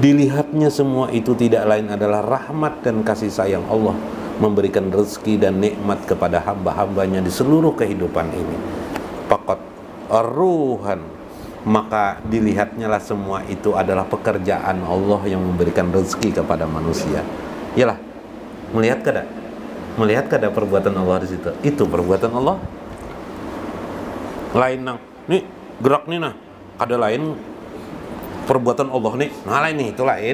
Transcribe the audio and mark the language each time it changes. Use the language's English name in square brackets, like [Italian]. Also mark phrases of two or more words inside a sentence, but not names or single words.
[Indonesian] Dilihatnya semua itu tidak lain adalah rahmat dan kasih sayang Allah, memberikan rezeki dan nikmat kepada hamba-hambanya di seluruh kehidupan ini. [Arabic] فقط روحاً, [Indonesian] maka dilihatnya lah semua itu adalah pekerjaan Allah yang memberikan rezeki kepada manusia. [Banjar] Yalah, melihat kada? Melihat kada perbuatan Allah di situ? [Indonesian] Itu perbuatan Allah. [Banjar] Lain nang, nih gerak nih nah, kada lain perbuatan Allah nih, nah lain nih, itu lain.